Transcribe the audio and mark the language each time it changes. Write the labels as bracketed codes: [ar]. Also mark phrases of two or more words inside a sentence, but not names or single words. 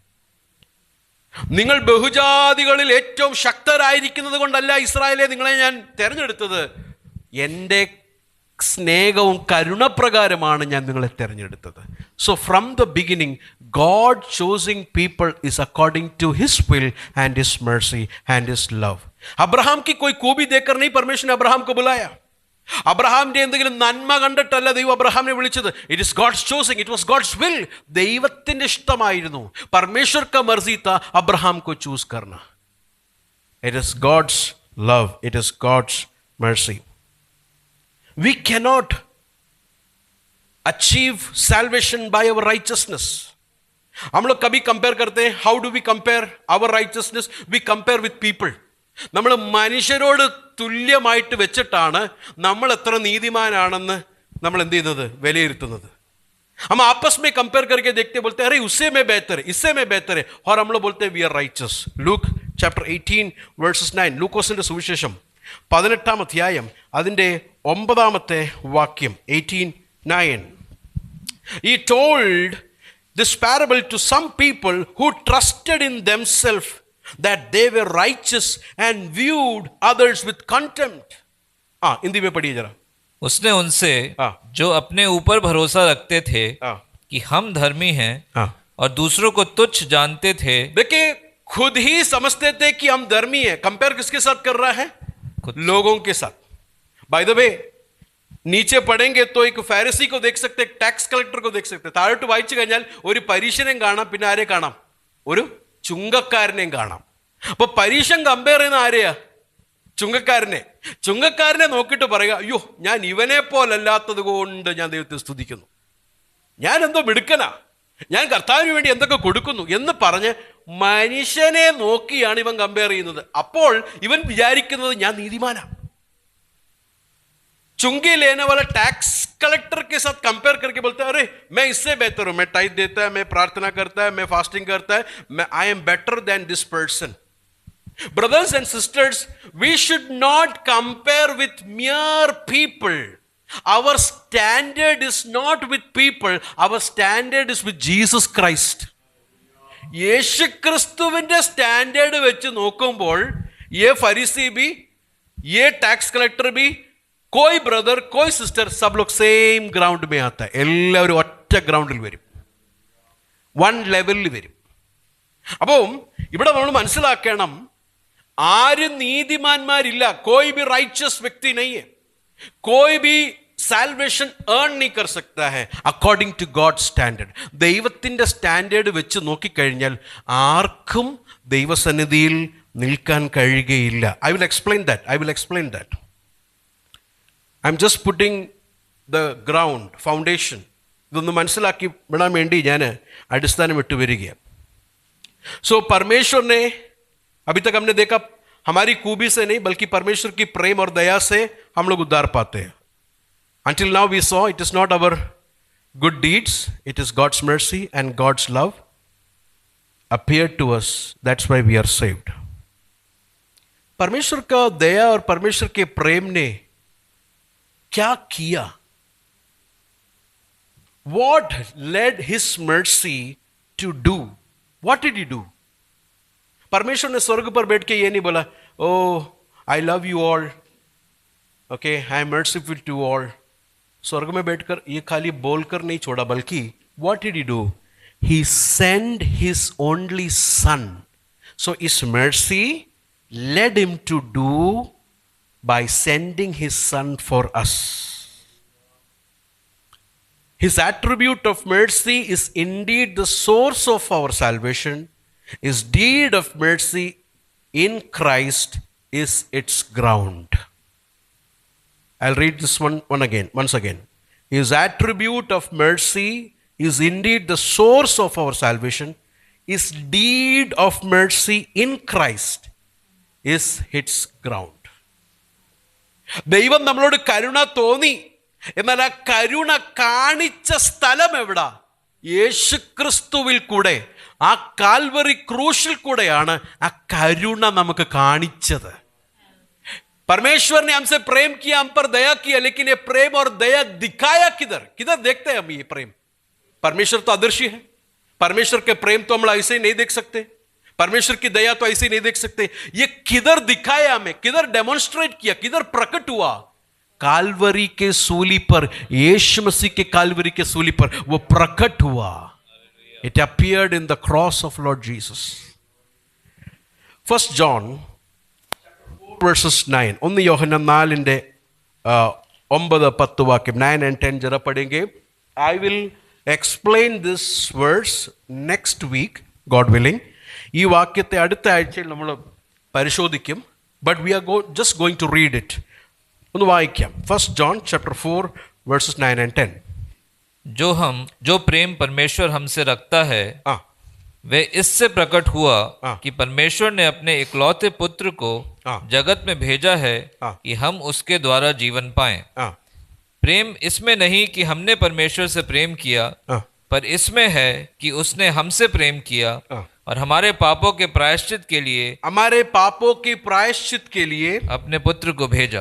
[ml] നിങ്ങൾ ബഹുജാതികളിൽ ഏറ്റവും ശക്തരായിരിക്കുന്നത് കൊണ്ടല്ല ഇസ്രായേലെ നിങ്ങളെ ഞാൻ തിരഞ്ഞെടുത്തത്, എൻ്റെ സ്നേഹവും കരുണപ്രകാരമാണ് ഞാൻ നിങ്ങളെ തിരഞ്ഞെടുത്തത്. [en] so from the beginning God choosing people is according to his will and his mercy and his love. [hi] अब्राहम की कोई खूबी देखकर नहीं परमेश्वर ने अब्राहम को बुलाया. [ml] അബ്രഹാമിന്റെ എന്തെങ്കിലും നന്മ കണ്ടിട്ടല്ല ദൈവം അബ്രഹാമിനെ വിളിച്ചത്. [en] it is God's choosing, it was God's will. [ml] ദൈവത്തിന്റെ ഇഷ്ടമായിരുന്നു. [hi] परमेश्वर का मर्जी था अब्राहम को चूज करना. [en] it is God's love, it is God's mercy. We cannot achieve salvation by our righteousness. [hi] हम लोग कभी कंपेयर करते हैं. [en] how do we compare our righteousness? We compare with people. [ml] നമ്മൾ മനുഷ്യരോട് തുല്യമായിട്ട് വെച്ചിട്ടാണ് നമ്മൾ എത്ര നീതിമാനാണെന്ന് നമ്മൾ എന്ത് ചെയ്യുന്നത്, വിലയിരുത്തുന്നത്. [hi] हम आपस में कंपेयर करके देखते बोलते हैं अरे उससे मैं बेहतर है, इससे मैं बेहतर है, और हम लोग बोलते हैं [en] we are righteous. लूक chapter 18 verses 9. [ml] ലൂക്കോസിന്റെ സുവിശേഷം 18-ാം അധ്യായം അതിൻ്റെ 9-ാമത്തെ വാക്യം. 18:9. [en] He told this parable to some people who trusted in themselves that they were righteous and viewed others with contempt. [hi] हिंदी में पढ़िए जरा. उसने उनसे जो अपने ऊपर भरोसा रखते थे कि हम धर्मी हैं और दूसरों को तुच्छ जानते थे. देखिए, खुद ही समझते थे कि हम धर्मी हैं. कंपेयर किसके साथ कर रहा है? लोगों के साथ. [en] by the way, [hi] नीचे पढ़ेंगे तो एक ഫാരിസി को देख सकते, एक [en] tax collector [hi] को देख सकते. [ml] താഴോട്ട് വായിച്ചു കഴിഞ്ഞാൽ ഒരു പരീശനെയും കാണാം, പിന്നെ ആരെ കാണാം? ഒരു ചുങ്കക്കാരനെയും കാണാം. അപ്പൊ പരീശൻ കമ്പയർ ചെയ്യുന്ന ആരെയാ? ചുങ്കക്കാരനെ നോക്കിയിട്ട് പറയുക, അയ്യോ ഞാൻ ഇവനെ പോലല്ലാത്തത് കൊണ്ട് ഞാൻ ദൈവത്തെ സ്തുതിക്കുന്നു, ഞാൻ എന്തോ മിടുക്കനാ, ഞാൻ കർത്താവിന് വേണ്ടി എന്തൊക്കെ കൊടുക്കുന്നു എന്ന് പറഞ്ഞ് മനുഷ്യനെ നോക്കിയാണ് ഇവൻ കമ്പയർ ചെയ്യുന്നത്. അപ്പോൾ ഇവൻ വിചാരിക്കുന്നത് ഞാൻ നീതിമാനാണ്. [hi] चुंगी लेने वाला [en] tax collector [hi] के साथ कंपेयर करके बोलते हैं अरे मैं इससे बेहतर हूं, मैं टाइप देता है, मैं प्रार्थना करता है, मैं फास्टिंग करता है, मैं [en] I am better than this person. Brothers and sisters, we should not compare with mere people. Our standard is not with people, our standard is with Jesus Christ. [ml] യേശു ക്രിസ്തുവിന്റെ സ്റ്റാൻഡേർഡ് വെച്ച് നോക്കുമ്പോൾ [hi] ये फरीसी भी, ये [en] tax collector [hi] भी, कोई ब्रदर कोई सिस्टर, सब लोग [en] same ground [hi] में आता है. [ml] എല്ലാവരും ഒറ്റ ഗ്രൗണ്ടിൽ വരും, [en] one level [ml] വരും. അപ്പം ഇവിടെ നമ്മൾ മനസ്സിലാക്കണം, ആരും നീതിമാന്മാരില്ല. [hi] कोई भी राइचस व्यक्ति नहीं है, कोई भी [en] salvation earn [hi] नहीं कर सकता है [en] according to God standard. [ml] ദൈവത്തിൻ്റെ സ്റ്റാൻഡേർഡ് വെച്ച് നോക്കിക്കഴിഞ്ഞാൽ ആർക്കും ദൈവസന്നിധിയിൽ നിൽക്കാൻ കഴിയുകയില്ല. [en] I will explain that. I'm just putting the ground, foundation. [ml] ഇതൊന്ന് മനസ്സിലാക്കി വിടാൻ വേണ്ടി ഞാൻ അടിസ്ഥാനം ഇട്ട് വരികയാണ്. [hi] सो परमेश्वर ने, अभी तक हमने देखा, हमारी खूबी से नहीं बल्कि परमेश्वर की प्रेम और दया से हम लोग उद्धार पाते हैं. [en] Until now we saw it is not our good deeds, it is God's mercy and God's love appeared to us. That's why we are saved. [hi] परमेश्वर का दया और परमेश्वर के प्रेम ने क्या किया? [en] What led his mercy to do. What did he do? [hi] परमेश्वर ने स्वर्ग पर बैठ के ये नहीं बोला, [en] O I love you all, OK I am merciful to all. [hi] स्वर्ग में बैठकर ये खाली बोलकर नहीं छोड़ा, बल्कि [en] what did he do? He sent his only son. So his mercy led him to do by sending his son for us. His attribute of mercy is indeed the source of our salvation. His deed of mercy in Christ is its ground. I'll read this once again. His attribute of mercy is indeed the source of our salvation. His deed of mercy in Christ is its ground. [ml] ദൈവം നമ്മളോട് കരുണ തോന്നി, എന്നാൽ ആ കരുണ കാണിച്ച സ്ഥലം എവിടാ? യേശുക്രിസ്തുവിൽ കൂടെ, ആ കാൽവറി ക്രൂശിൽ കൂടെയാണ് ആ കരുണ നമുക്ക് കാണിച്ചത്. [hi] परमेश्वर ने हमसे प्रेम किया, हम पर दया किया, लेकिन ये प्रेम और दया दिखाया किधर? किधर देखते हैं हम ये प्रेम? परमेश्वर तो अदृश्य है. परमेश्वर के प्रेम तो हम ऐसे ही नहीं देख सकते, परमेश्वर की दया तो ऐसे ही नहीं देख सकते. ये किधर दिखाया हमें, किधर डेमोन्स्ट्रेट किया, किधर प्रकट हुआ? कालवरी के सूली पर, यीशु मसीह के कालवरी के सूली पर वो प्रकट हुआ. [en] it appeared in the cross of Lord Jesus. 1 John verses 9. [ml] 1 യോഹന്നാൻ 4-ന്റെ 9-10 വാക്യം, 9 and 10 [hi] जरा पढ़ेंगे. [en] I will explain this verse next week, God willing. [ml] ഈ വാക്യത്തെ അടുത്ത ആഴ്ചയിൽ നമ്മൾ പരിശോധിക്കും. [en] But we are just going to read it. [ml] ഒന്ന് വായിക്കാം. [en] 1 John chapter 4 verses 9 and 10. [hi] जो प्रेम परमेश्वर हमसे रखता है वे इससे प्रकट हुआ कि परमेश्वर ने अपने इकलौते पुत्र को जगत में भेजा है कि हम उसके द्वारा जीवन पाएं. प्रेम इसमें नहीं कि हमने परमेश्वर से प्रेम किया, पर इसमें है कि उसने हमसे प्रेम किया और हमारे पापों के प्रायश्चित के लिए अपने पुत्र को भेजा.